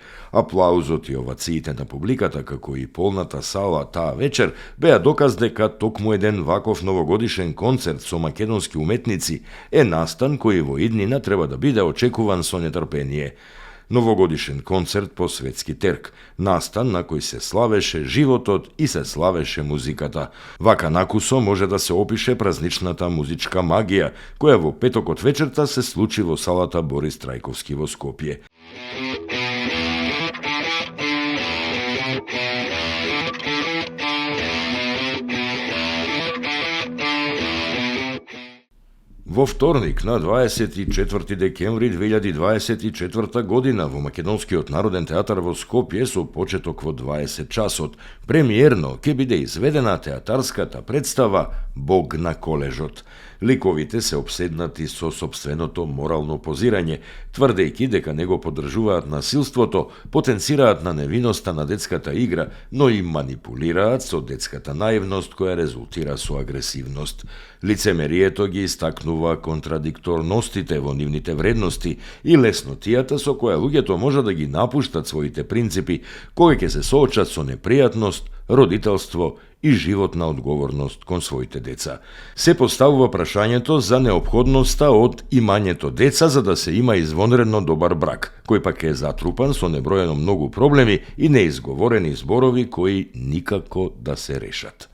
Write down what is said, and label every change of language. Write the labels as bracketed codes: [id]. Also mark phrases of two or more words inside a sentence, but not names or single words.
[mk] Aplauzot i ovacitena publikata, kako i polnata sala ta večer, beja dokaz deka tokmu jeden vakov novogodišen koncert so makedonski umetnici nastan koji vo idnina treba da bide očekuvan so netrpenije. Novogodišen koncert po svetski terk, nastan na koji se slaveše životot i se slaveše muzikata. Vaka nakuso može da se opiše prazničnata muzička magija, koja vo petok od večerta se sluči vo salata Boris Trajkovski vo Skopje. Vo vtornik na 24. dekembri 2024. godina vo Makedonski od Naroden teatar vo Skopje so početok vo 20 časot. Premijerno ke bide izvedena teatarskata predstava Bog na koležot. Likovite se obsednati so sobstvenoto moralno poziranje, tvrdejki deka nego podržuvaat nasilstvoto, potenciraat na neviноста na детската igra, no i manipuliraat so детската naivnost koja rezultira so agresivnost. Лицемерието ги istaknuva kontradiktorностите во нивните вредности и леснотијата со која луѓето може да ги напуштат своите принципи, кога ќе се соочат со непријатност, родителство и животна одговорност кон своите деца. Се поставува прашањето за неопходноста од имањето деца за да се има извонредно добар брак, кој пак е затрупан со небројано многу проблеми и неизговорени зборови кои никако да се решат.